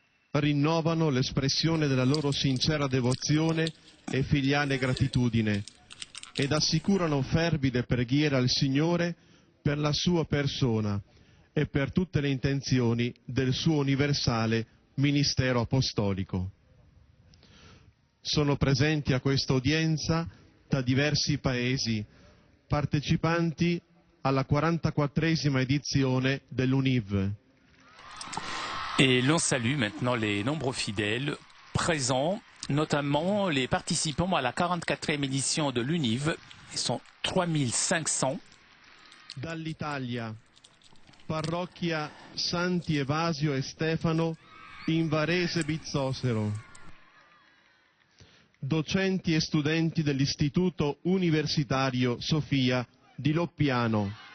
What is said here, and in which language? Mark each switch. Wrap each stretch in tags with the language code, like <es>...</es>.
<it>Rinnovano l'espressione della loro sincera devozione e filiale gratitudine ed assicurano fervide preghiere al Signore per la sua persona e per tutte le intenzioni del suo universale ministero apostolico. Sono presenti a questa udienza da diversi paesi, partecipanti alla 44esima</it> <fr>édition de l'UNIV. Et l'on salue maintenant les nombreux fidèles présents, notamment les participants à la 44e édition de l'UNIV. Ils sont 3500.</fr> <it>Dall'Italia, parrocchia Santi Evasio e Stefano in Varese Bizzosero. Docenti e studenti dell'Istituto Universitario Sofia di Loppiano.</it>